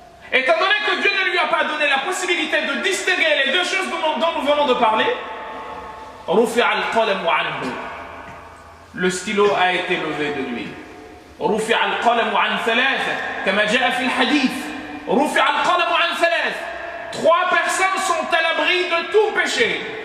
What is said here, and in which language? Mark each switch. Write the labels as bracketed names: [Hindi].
[French] Étant donné que Dieu ne lui a pas donné la possibilité de distinguer les deux choses dont nous venons de parler, [Arabic] رفع القلم عنه. [French] Le stylo a été levé de lui. [Arabic] رفع القلم عن ثلاثة كما جاء في الحديث. رفع القلم عن ثلاثة. [French] 3 personnes sont à l'abri de tout péché.